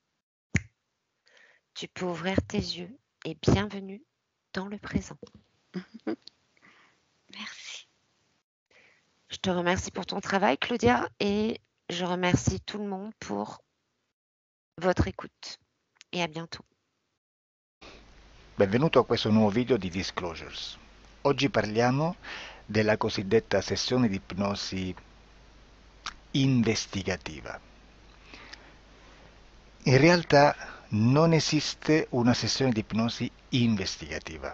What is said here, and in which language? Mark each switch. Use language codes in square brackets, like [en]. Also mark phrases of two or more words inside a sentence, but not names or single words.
[fr] Tu peux ouvrir tes yeux et bienvenue dans le présent. Merci. Je te remercie pour ton travail, Claudia, et je remercie tout le monde pour votre écoute. E a bientôt. [it] Benvenuto a questo nuovo video di Disclosures. Oggi parliamo della cosiddetta sessione di ipnosi investigativa. In realtà non esiste una sessione di ipnosi investigativa.